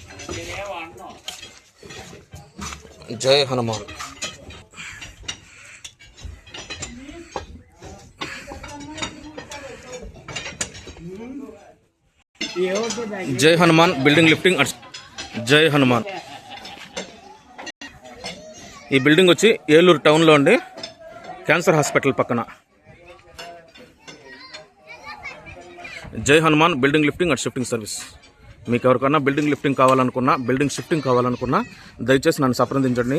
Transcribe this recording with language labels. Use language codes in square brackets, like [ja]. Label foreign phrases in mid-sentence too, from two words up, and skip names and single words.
[te] जय हनुमान। जय हनुमान बिल्डिंग लिफ्टिंग जय हनुमान। ఈ బిల్డింగ్ వచ్చి ఏలూరు టౌన్లో ఉండి క్యాన్సర్ హాస్పిటల్ పక్కన। జై హనుమాన్ బిల్డింగ్ లిఫ్టింగ్ అండ్ షిఫ్టింగ్ సర్వీస్। మీకు ఎవరికైనా [en] building lifting [te] కావాలనుకున్నా, [en] building shifting [te] కావాలనుకున్నా దయచేసి నన్ను సంప్రదించండి।